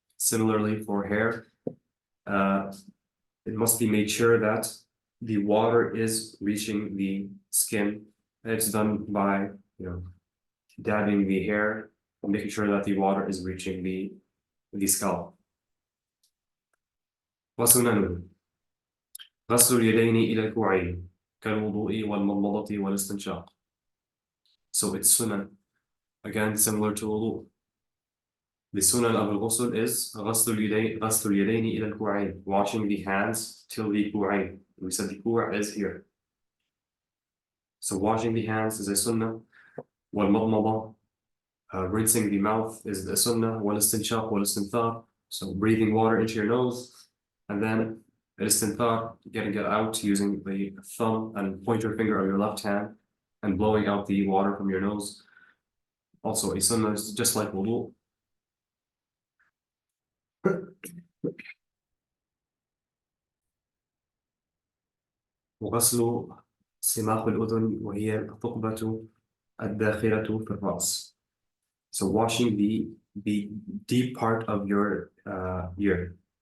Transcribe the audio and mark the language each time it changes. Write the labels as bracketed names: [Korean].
[English] Similarly, for hair, it must be made sure that the water is reaching the skin. And it's done by, dabbing the hair and making sure that the water is reaching the scalp. [Arabic] وسننه غسل اليدين إلى الكوعين كالوضوء والمضمضة والاستنشاق. [English] So it's sunan, again similar to wudu. The sunan of al-ghusl is [Arabic] غسل اليدين إلى الكوعين, [English] washing the hands till the ku'ain. We said the ku' is here. So washing the hands is a sunnah. والمضمضة, rinsing the mouth is the sunnah. [Arabic] والاستنشاق والاستنثار, [English] so breathing water into your nose. And then al-istinthar, getting it out using the thumb and pointer finger of your left hand and blowing out the water from your nose. Also a sunnah, just like wudu. [Arabic] وغسل سماخ الأذن وهي الثقبة الداخلة في الرأس. [English] So washing the deep part of your ear.